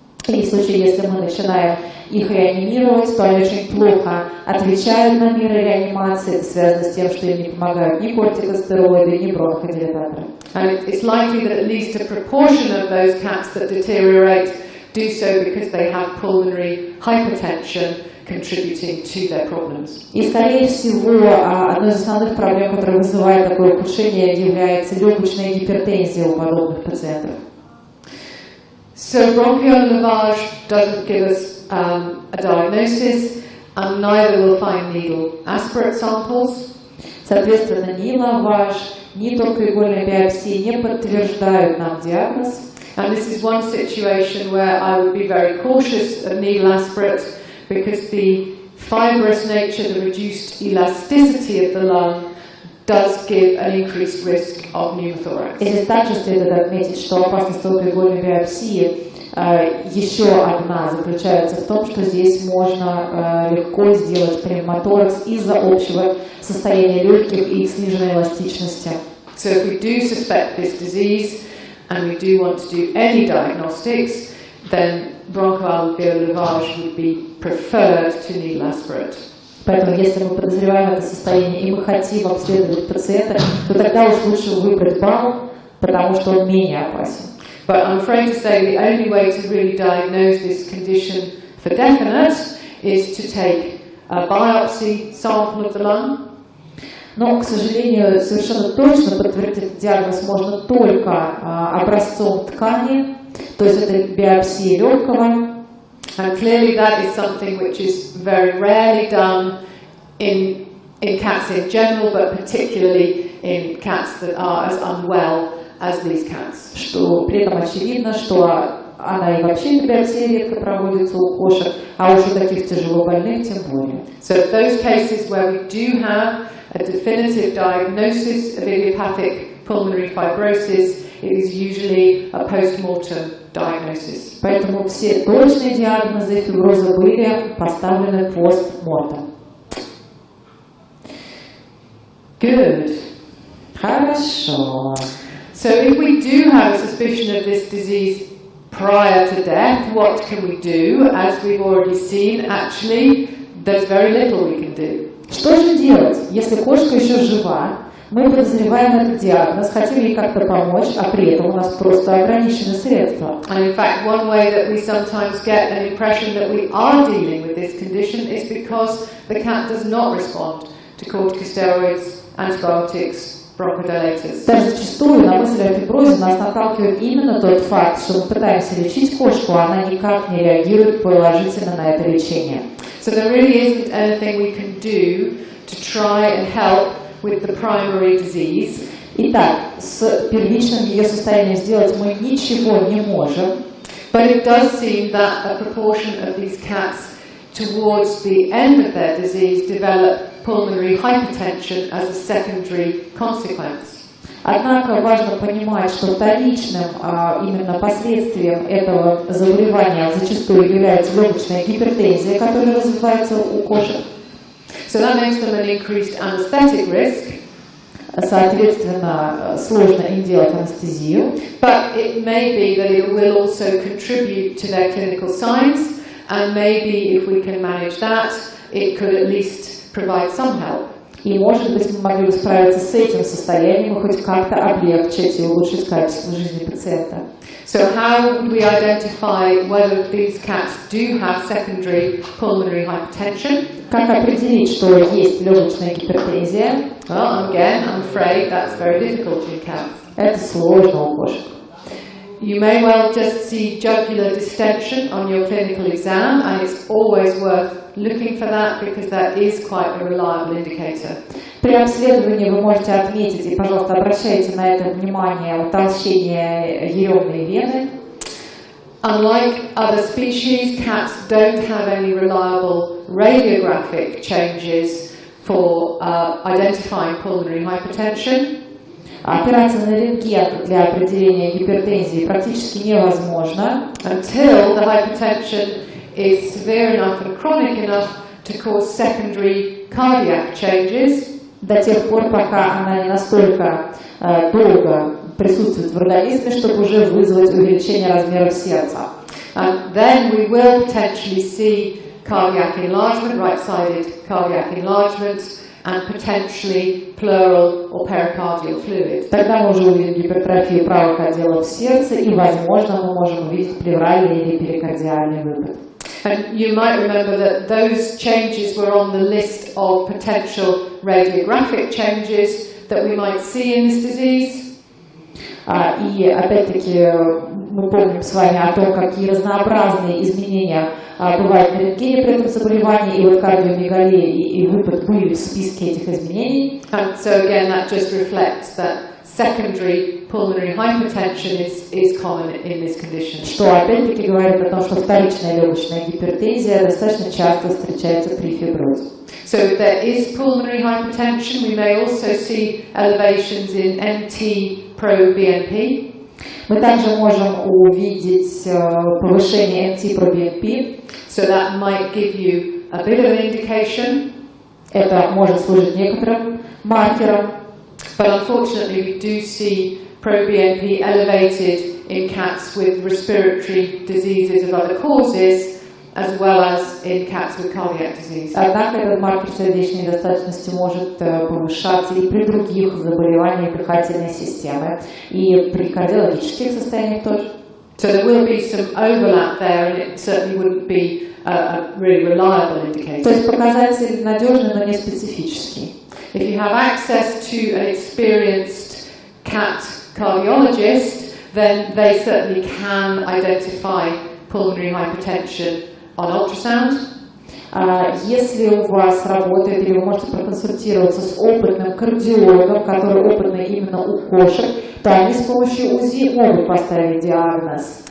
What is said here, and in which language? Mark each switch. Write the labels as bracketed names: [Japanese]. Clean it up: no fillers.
[Russian] И в случае, если мы начинаем их реанимировать, то они очень плохо отвечают на меры реанимации. Это связано с тем, что им не помогают ни кортикостероиды, ни бронходилататоры. [English] And it's likely that at least a proportion of those cats that deteriorate do so because they have pulmonary hypertension contributing to their problems. [Russian] И, скорее всего, одной из основных проблем, которая вызывает такое ухудшение, является легочная гипертензия у подобных пациентов. [English] So bronchoalveolar lavage doesn't give us a diagnosis, and neither will fine needle aspirate samples. [Russian] Соответственно, ни лаваж, ни тонкоигольная биопсия не подтверждают нам диагноз. [English] And this is one situation where I would be very cautious of needle aspirate because the fibrous nature, the reduced elasticity of the lung does give an increased risk of pneumothorax. [Russian] И здесь также следует отметить, что опасность тонкоигольной биопсии еще одна заключается в том, что здесь можно легко сделать пневмоторакс из-за общего состояния легких и их сниженной эластичности. [English] So if we do suspect this disease and we do want to do any diagnostics, then bronchoalveolar lavage would be preferred to needle aspirate. [Russian] Поэтому, если мы подозреваем это состояние и мы хотим обследовать пациента, то тогда уж лучше выбрать балл, потому что он менее опасен. [English] But I'm afraid to say the only way to really diagnose this condition for definite is to take a biopsy sample of the lung. [Russian] Но, к сожалению, совершенно точно подтвердить диагноз можно только образцом ткани, то есть это биопсия легкого. [English] And clearly that is something which is very rarely done in cats in general, but particularly in cats that are as unwell as these cats. [Russian] Что при этом очевидно, что она и вообще биопсия редко проводится у кошек, а уж у таких тяжелобольных тем более. [English] So those cases where we do have a definitive diagnosis of idiopathic pulmonary fibrosis, it is usually a post-mortem diagnosis. [Russian] Поэтому все точные диагнозы фиброза были поставлены постмортем. [English] Good. [Russian] Хорошо. [English] So if we do have a suspicion of this disease prior to death, what can we do? As we've already seen, actually, there's very little we can do. [Russian] Что же делать, если кошка еще жива? Мы подозреваем этот диагноз, хотим ей как-то помочь, а при этом у нас просто ограничены средства. [English] And in fact, one way that we sometimes get an impression that we are dealing with this condition is because the cat does not respond to corticosteroids, antibiotics, bronchodilators. [Russian] Даже зачастую на мысль о фиброзе нас наталкивает именно тот факт, что мы пытаемся лечить кошку, а она никак не реагирует положительно на это лечение. [English] So there really isn't anything we can do to try and help with the primary disease. [Russian] Итак, с первичным ее состоянием сделать мы ничего не можем. [English] But it does seem that a proportion of these cats towards the end of their disease develop pulmonary hypertension as a secondary consequence. [Russian] Однако важно понимать, что вторичным именно последствием этого заболевания зачастую является легочная гипертензия, которая развивается у кошек. [English] So that makes them an increased anesthetic risk. [Russian] Соответственно, сложно им делать анестезию. [English] But it may be that it will also contribute to their clinical signs, and maybe if we can manage that, it could at least provide some help. [Russian] И, может быть, мы могли бы справиться с этим состоянием и хоть как-то облегчить и улучшить качество жизни пациента. [English] So how would we identify whether these cats do have secondary pulmonary hypertension? [Russian] Как определить, что есть легочная гипертензия? [English] Well, again, I'm afraid that's very difficult in cats. [Russian] Это сложно у кошек. [English] You may well just see jugular distension on your clinical exam, and it's always worth looking for that because that is quite a reliable indicator. [Russian] При обследовании вы можете отметить, и, пожалуйста, обращайте на это внимание, утолщение еремной вены. [English] Unlike other species, cats don't have any reliable radiographic changes for identifying pulmonary hypertension. [Russian] Операция на рентген для определения гипертензии практически невозможна. [English] Until the hypertension is severe enough and chronic enough to cause secondary cardiac changes. [Russian] До тех пор, пока она не настолько долго присутствует в организме, чтобы уже вызвать увеличение размеров сердца. [English] And then we will potentially see cardiac enlargement, right-sided cardiac enlargement, and potentially pleural or pericardial fluid. [Russian] Тогда мы уже увидим гипертрофию правых отделов сердца, и, возможно, мы можем увидеть плевральный или перикардиальный выпад. [English] And you might remember that those changes were on the list of potential radiographic changes that we might see in this disease. [Russian] И опять-таки мы помним с вами о том, какие разнообразные изменения бывают на рентгене при этом заболевании, и вот кардиомегалия и выпад были в списке этих изменений. [English] And so again, that just reflects that secondary pulmonary hypertension is common in this condition. [Russian] Что опять-таки говорит о том, что вторичная легочная гипертензия достаточно часто встречается при фиброзе. [English] So if there is pulmonary hypertension, we may also see elevations in NT-proBNP. [Russian] Мы также можем увидеть повышение NT-proBNP. [English] So that might give you a bit of an indication. [Russian] Это может служить некоторым маркером. [English] But unfortunately, we do see pro-BNP elevated in cats with respiratory diseases of other causes, as well as in cats with cardiac disease. [Russian] Однако этот маркер сердечной недостаточности может повышаться и при других заболеваниях дыхательной системы, и при кардиологических состояниях тоже. [English] So there will be some overlap there, and it certainly wouldn't be a really reliable indicator. [Russian] То есть показатель надежный, но не специфический. [English] If you have access to an experienced cat cardiologist, then they certainly can identify pulmonary hypertension on ultrasound. [Russian] Если у вас работает, или вы можете проконсультироваться с опытным кардиологом, который опытный именно у кошек, то они с помощью УЗИ могут поставить диагноз.